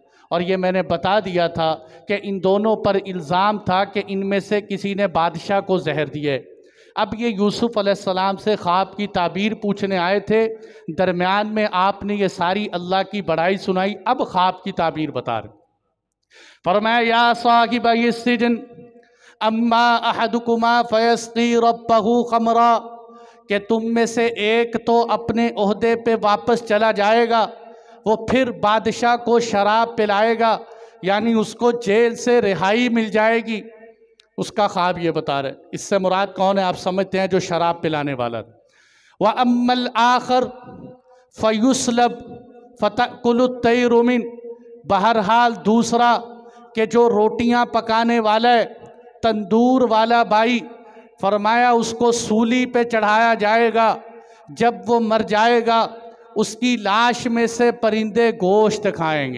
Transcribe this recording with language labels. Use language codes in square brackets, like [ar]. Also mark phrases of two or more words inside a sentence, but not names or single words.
[hi] और ये मैंने बता दिया था कि इन दोनों पर इल्ज़ाम था कि इनमें से किसी ने बादशाह को जहर दिया है। अब ये यूसुफ़ अलैहिस्सलाम से ख्वाब की ताबीर पूछने आए थे, दरमियान में आपने ये सारी अल्लाह की बड़ाई सुनाई। अब ख्वाब की ताबीर बता रहे। फरमाया [ar] يا صاحبي السجن أما أحدكما فيسقي ربه خمرا, [hi] कि तुम में से एक तो अपने ओहदे पे वापस चला जाएगा, वो फिर बादशाह को शराब पिलाएगा, यानी उसको जेल से रिहाई मिल जाएगी। उसका ख्वाब ये बता रहे। इससे मुराद कौन है आप समझते हैं? जो शराब पिलाने वाला। [ar] وأما الآخر فيصلب فتأكل الطير من, [hi] बहरहाल दूसरा कि जो रोटियां पकाने वाला है, तंदूर वाला भाई, फरमाया उसको सूली पे चढ़ाया जाएगा। जब वो मर जाएगा उसकी लाश में से परिंदे गोश्त खाएंगे।